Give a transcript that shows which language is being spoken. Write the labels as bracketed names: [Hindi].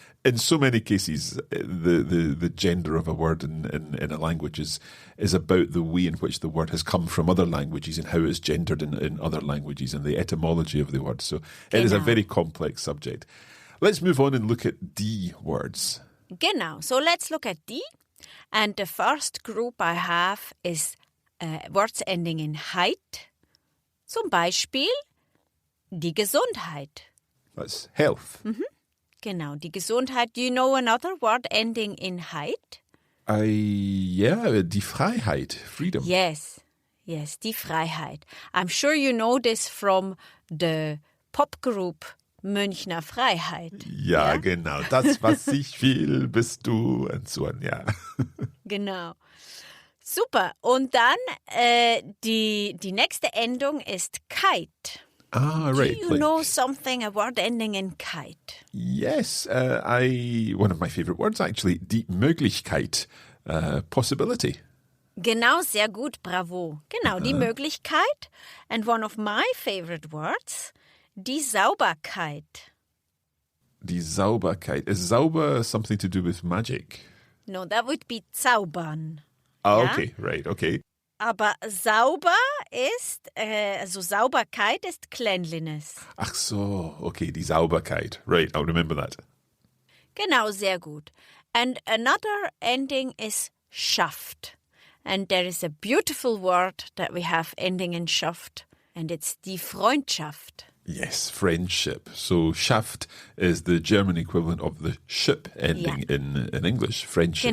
[English] In so many cases, the gender of a word in a language is about the way in which the word has come from other languages and how it's gendered in other languages and the etymology of the word. So it is a very complex subject. Let's move on and look at die words. Genau. So let's look at die. And the first group I have is words ending in heit. [German] Zum Beispiel die Gesundheit. [English] That's health. [German] Genau, die Gesundheit. [English] Do you know another word ending in heit? Yeah, die Freiheit, freedom. Yes, die Freiheit. I'm sure you know this from the pop group Münchner Freiheit. [German] Ja, genau. Das, was ich will, bist du und [English] so on, [German] ja. Genau. Super. Und dann die nächste Endung ist kite. [English] Ah, right. Do you know something, a word ending in kite? Yes, one of my favourite words actually, die Möglichkeit, possibility. [German] Genau, sehr gut, bravo. Genau, die Möglichkeit. [English] And one of my favorite words, die Sauberkeit. [German] Die Sauberkeit. [English] Is sauber something to do with magic? No, that would be zaubern. Ah, [German] Ja? [English] okay, right, okay. [German] Aber sauber ist, also Sauberkeit ist Cleanliness. Ach so, okay, die Sauberkeit. [English] Right, I'll remember that. [German] Genau, sehr gut. [English] And another ending is schafft. And there is a beautiful word that we have ending in schafft, and it's die Freundschaft. Yes, friendship. So Schaft is the German equivalent of the ship ending in English, friendship.